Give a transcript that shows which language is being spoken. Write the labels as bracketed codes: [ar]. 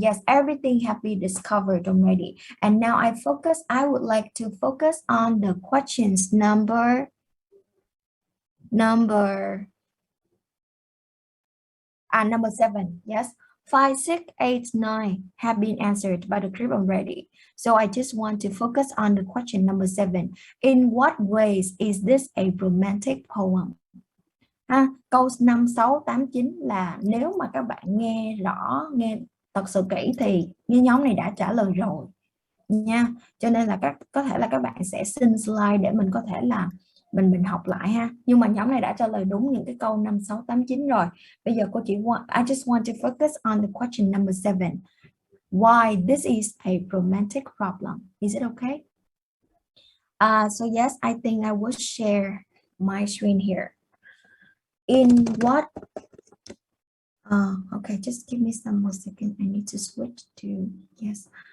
[en] Yes, everything have been discovered already. And now I would like to focus on the questions number 7. Yes, 5, 6, 8, 9 have been answered by the group already. So I just want to focus on the question number 7. In what ways is this a romantic poem? [vi] Câu 5, 6, 8, 9 là nếu mà các bạn nghe rõ, nghe thật sự kỹ thì như nhóm này đã trả lời rồi nha. Cho nên là có thể là các bạn sẽ xin slide để mình có thể là mình học lại ha. Nhưng mà nhóm này đã trả lời đúng những cái câu 5, 6, 8, 9 rồi. Bây giờ cô chỉ [en] I just want to focus on the question number 7. Why this is a romantic problem? Is it okay? So yes, I think I will share my screen here. In what? Okay, just give me some more seconds. I need to switch to yes.